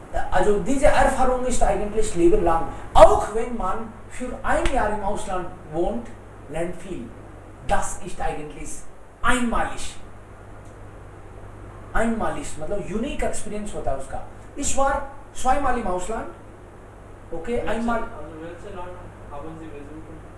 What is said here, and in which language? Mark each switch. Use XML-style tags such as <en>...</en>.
<de>Also diese Erfahrung ist eigentlich lebenlang. Auch wenn man für ein Jahr im Ausland wohnt, lernt viel. Das ist eigentlich einmalig.</de> <hi>मतलब unique experience होता है उसका। इस बार</hi> <de>zweimal im Ausland, okay, einmal. Also welche Länder haben Sie besucht?</de>